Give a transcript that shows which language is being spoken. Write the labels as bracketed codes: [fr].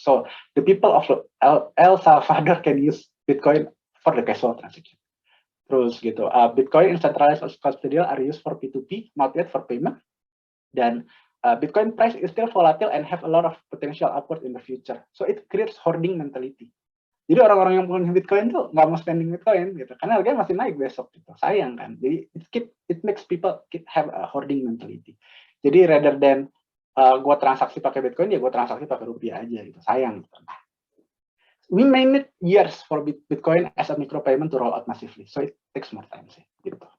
[en] So the people of El Salvador can use Bitcoin for the casual transaction. [id] Terus gitu, [en] Bitcoin in centralized custodial are used for P2P, not yet for payment. Dan Bitcoin price is still volatile and have a lot of potential upward in the future. So it creates hoarding mentality. [id] Jadi orang-orang yang punya Bitcoin tuh nggak mau spending Bitcoin gitu, karena harganya masih naik besok gitu, sayang kan. [en] Jadi it makes people have a hoarding mentality. [id] Jadi [en] rather than [id] gue transaksi pakai Bitcoin, ya gue transaksi pakai rupiah aja gitu, sayang gitu. [en] We may need years for Bitcoin as a micropayment to roll out massively, so it takes more time [id] sih gitu.